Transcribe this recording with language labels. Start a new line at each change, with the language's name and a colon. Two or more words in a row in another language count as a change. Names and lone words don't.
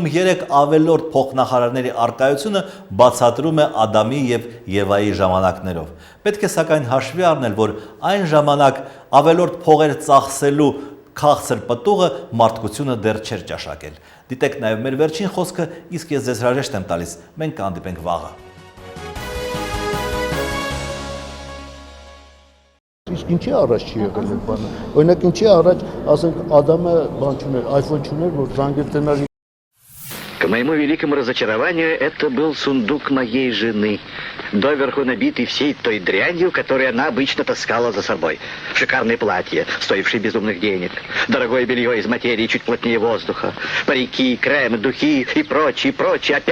Armenian: 3 ավելորդ փոխնախարարների առկայությունը բացատրում է Ադամի եւ Եվայի ժամանակներով։ Պետք է սակայն հաշվի առնել, որ այն ժամանակ ավելորդ փողեր ծախսելու քաղցր պտուղը մարդկությունը դեռ չէր ճաշակել։ Դիտեք նաև մեր վերջին խոսքը, իսկ ես ձեզ հրաժեշտ եմ տալիս։ Մենք կհանդիպենք վաղը։ Իսկ ինչի առաջ չի եղել այդ բանը։ Օրինակ ինչի առաջ, ասենք, Ադամը բան չուներ, iPhone չուներ, որ զանգեր տնար։
Russian: К моему великому разочарованию, это был сундук моей жены, доверху набитый всей той дрянью, которую она обычно таскала за собой. Шикарное платье, стоившее безумных денег, дорогое белье из материи чуть плотнее воздуха, парики, крем, духи и прочее, прочее.